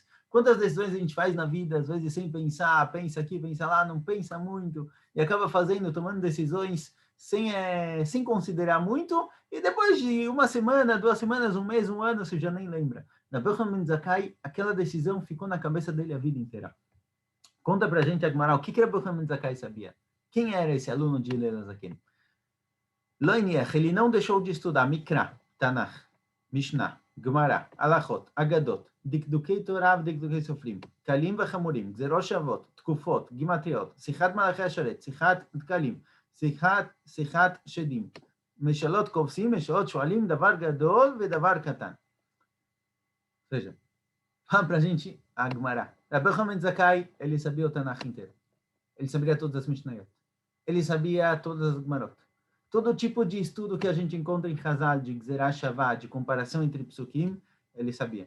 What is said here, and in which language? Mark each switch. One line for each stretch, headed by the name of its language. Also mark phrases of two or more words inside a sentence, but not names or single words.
Portuguese: Quantas decisões a gente faz na vida, às vezes sem pensar, pensa aqui, pensa lá, não pensa muito, e acaba tomando decisões sem considerar muito, e depois de uma semana, 2 semanas, um mês, um ano, você já nem lembra. Rabbi Yochanan ben Zakkai, aquela decisão ficou na cabeça dele a vida inteira. Conta pra gente, Agmará, o que Rabbi Yochanan ben Zakkai sabia? Quem era esse aluno de Hillel Zaken? Ele não deixou de estudar
Hebrew: מקרא, תנ"ך, משנה, גמרא, הלכות, אגדות, דקדוקי תורה, דקדוקי סופרים, קלים וחמורים, גזרות שוות, תקופות, גימטריאות, שיחת מלאכי השרת, שיחת דקלים, שיחת שדים, משלות כובסים, משלות שועלים, דבר גדול ודבר קטן.
Portuguese: Ou seja, fala pra gente a Gemara. Rabbi Yochanan ben Zakkai, ele sabia o Tanakh inteiro. Ele sabia todas as Mishnayot. Ele sabia todas as Gemarot. Todo tipo de estudo que a gente encontra em Hazal, de
Hebrew: גזרה שוה,
Portuguese: de comparação entre Psukim, ele sabia.